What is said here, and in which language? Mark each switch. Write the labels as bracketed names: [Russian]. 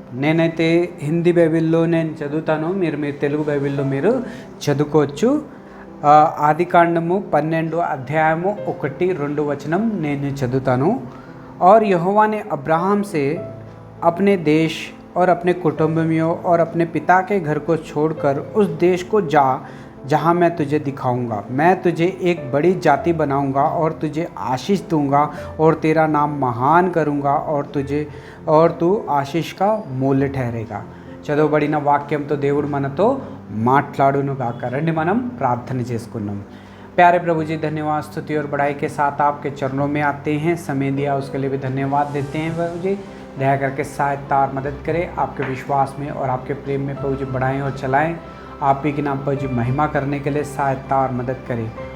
[Telugu] నేనైతే హిందీ బైబిల్లో నేను చదువుతాను, మీరు తెలుగు బైబిల్లో మీరు చదువుకోవచ్చు. ఆదికాండము 12 అధ్యాయము 1-2 వచనం నేను చదువుతాను. [Hindi] और यहोवा ने अब्राहम से अपने देश और अपने कुटुंबियों और अपने पिता के घर को छोड़कर उस देश को जा जहाँ मैं तुझे दिखाऊंगा. मैं तुझे एक बड़ी जाति बनाऊंगा और तुझे आशीष दूंगा और तेरा नाम महान करूंगा और तू आशीष का मूल्य ठहरेगा. [Telugu] చదవబడిన వాక్యంతో దేవుడు మనతో మాట్లాడును గాక. రండి మనం ప్రార్థన చేసుకుందాం. [Hindi] प्यारे प्रभु जी, धन्यवाद, स्तुति और बड़ाई के साथ आपके चरणों में आते हैं. समय दिया उसके लिए भी धन्यवाद देते हैं प्रभु जी. दया करके सहायता और मदद करें, आपके विश्वास में और आपके प्रेम में प्रभु जी बढ़ाएं और चलाएं. आप ही के नाम पर जी महिमा करने के लिए सहायता और मदद करें.